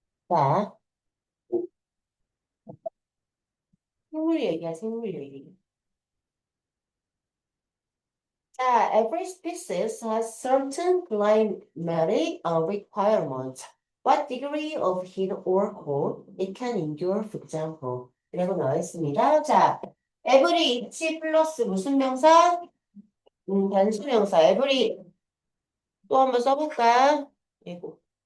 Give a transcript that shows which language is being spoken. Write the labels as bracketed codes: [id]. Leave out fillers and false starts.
[ko] 자, 생물 얘기야, 생물 얘기. 자, [en] every species has certain climatic requirements. What degree of heat or cold it can endure, for example. [ko] 이라고 나와 있습니다. 자, every 있지 플러스 무슨 명사? 단수 명사. every 또 한번 써볼까? 이거.